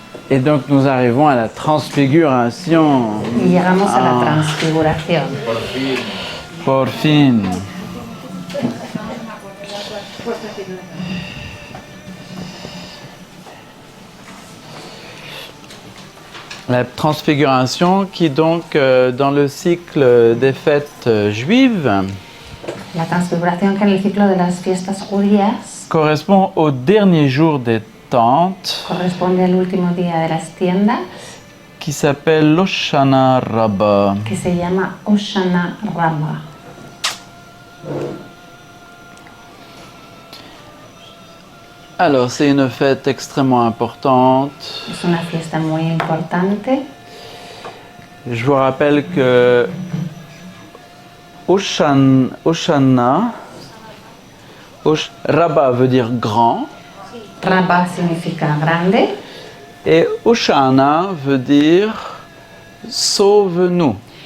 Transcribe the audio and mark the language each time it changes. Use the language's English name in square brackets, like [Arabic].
[French] Et donc nous arrivons à la transfiguration. [Spanish] Y llegamos a la transfiguración. Por fin. [French] La transfiguration qui donc dans le cycle des fêtes juives [Spanish] La transfiguración que en el ciclo de las fiestas judías [French] correspond au dernier jour des tentes [Spanish] corresponde al último día de las tiendas [French] qui s'appelle l'Hoshana Rabbah. [Spanish] que se llama Hoshana Rabbah. [French] Alors c'est une fête extrêmement importante. [Spanish] Es una fiesta muy importante. [French] Je vous rappelle que Hoshana, Rabbah veut dire grand, [Spanish] Rabbah significa grande [French] et Hoshana veut dire sauve-nous.